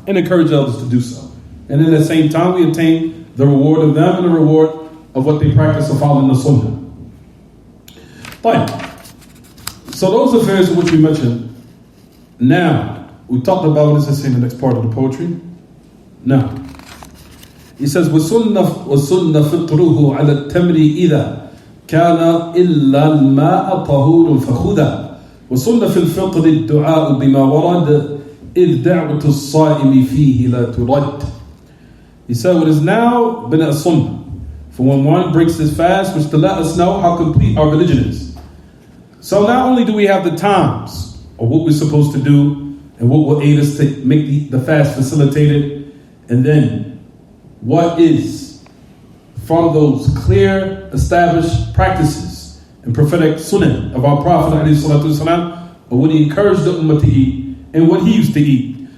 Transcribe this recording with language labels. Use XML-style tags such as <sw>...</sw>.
<en>And encourage others to do so. And at the same time, we obtain the reward of them and the reward of what they practice of following the sunnah. Fine. So those affairs in which we mentioned, now, we talked about, what does it say in the next part of the poetry? Now, he says,</en> <ar>وَسُنَّ فِطْرُهُ عَلَى التَّمْرِ إِذَا كَانَ إِلَّا الْمَاءَ طَهُورٌ فَخُذَا وَسُنَّ فِي الْفِطْرِ الدُّعَاءُ بِمَا وَرَدَ إِذْ دَعْوَةُ الصَّائِمِ فِيهِ لَا تُرَدْ.</ar> <en>He said, what is now been a sunnah for when one breaks his fast, which to let us know how complete our religion is. So not only do we have the times of what we're supposed to do and what will aid us to make the fast facilitated, and then what is from those clear established practices and prophetic sunnah of our Prophet ﷺ, or what he encouraged the ummah to eat and what he used to eat.</en>